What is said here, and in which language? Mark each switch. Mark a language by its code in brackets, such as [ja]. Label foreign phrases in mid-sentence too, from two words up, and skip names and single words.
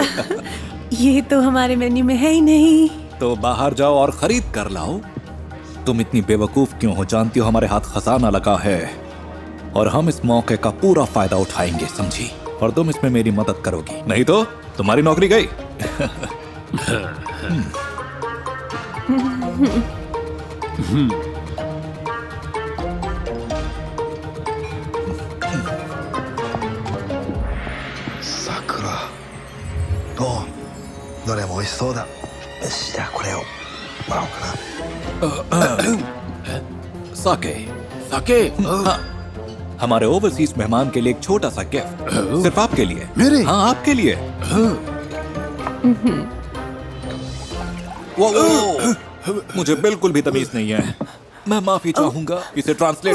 [hi] ये तो हमारे मेन्यू में है ही नहीं। तो बाहर जाओ और खरीद कर लाओ। तुम इतनी बेवकूफ क्यों हो? जानती हो हमारे हाथ खजाना लगा है और हम इस मौके का पूरा फायदा उठाएंगे, समझी? और तुम इसमें मेरी मदद करोगी, नहीं तो तुम्हारी नौकरी गई। [ja] 桜。おう、どれも美味しそうだ。よし、じゃあこれをもらおうかな。 [hi] साके। साके। हाँ, हमारे ओवरसीज मेहमान के लिए एक छोटा सा गिफ्ट, सिर्फ आपके लिए। मेरे? हाँ, आपके लिए। वो मुझे बिल्कुल भी तमीज नहीं है। मैं माफी चाहूंगा। इसे ट्रांसलेट